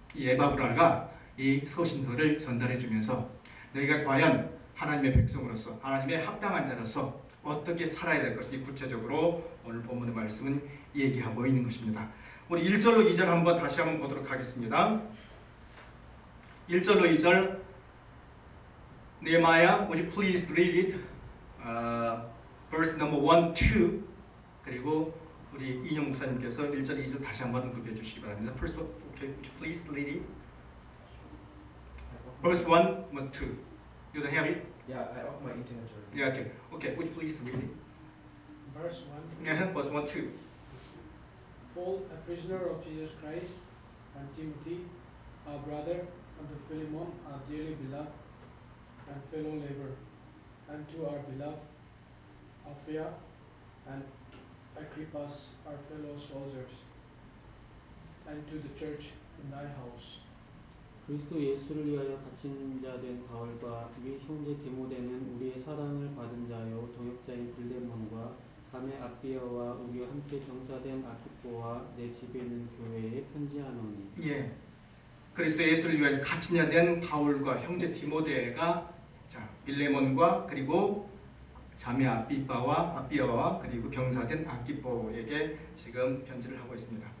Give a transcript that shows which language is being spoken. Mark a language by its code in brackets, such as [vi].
[ko] 이 에바브라가 이 서신서를 전달해주면서 너희가 과연 하나님의 백성으로서, 하나님의 합당한 자로서 어떻게 살아야 될 것인지 구체적으로 오늘 본문의 말씀은 얘기하고 있는 것입니다. 우리 1절로 2절 한번 다시 한번 보도록 하겠습니다. 1절로 2절 [en] Nehemiah, would you please read it? Verse number 1, 2 [ko] 그리고 우리 이인영 목사님께서 1절, 2절 다시 한번 언급해 주시기 바랍니다. [en] First, okay, would you please read it? Verse 1, 2 You don't have it? Yeah, I off my internet service. Yeah, okay. Okay, would you please read it? Verse 1. Yeah, verse 1, 2 Paul, a prisoner of Jesus Christ, and Timothy, our brother, and to Philemon, our dearly beloved and fellow laborer, and to our beloved Apphia and Archippus, our fellow soldiers, and to the church in thy house. [ko] 그리스도 예수를 위하여 갇힌 자 된 바울과 및 형제 디모데는 우리의 사랑을 받은 자요 동역자인 빌레몬과 자매 아비아와 우리와 함께 병사된 아키포와 내 집에 있는 교회에 편지하노니. 예. 그리스도 예수를 위하여 갇힌 자 된 바울과 형제 디모데가 빌레몬과 그리고 자매 아비아와 그리고 병사된 아키포에게 지금 편지를 하고 있습니다.